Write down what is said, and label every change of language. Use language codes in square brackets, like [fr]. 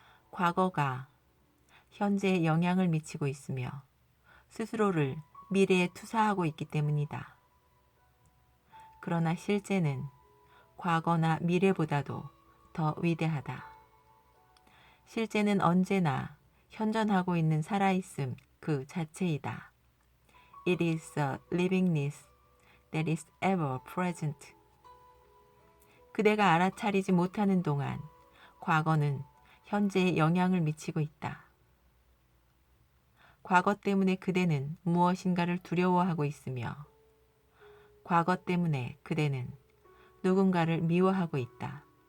[ko] 과거가 현재에 영향을 미치고 있으며 스스로를 미래에 투사하고 있기 때문이다. 그러나 실제는 과거나 미래보다도 더 위대하다. 실제는 언제나 현존하고 있는 살아있음 그 자체이다. [en] It is a livingness that is ever present. [ko] 그대가 알아차리지 못하는 동안 과거는 현재에 영향을 미치고 있다. 과거 때문에 그대는 무엇인가를 두려워하고 있으며 과거 때문에 그대는 누군가를 미워하고 있다.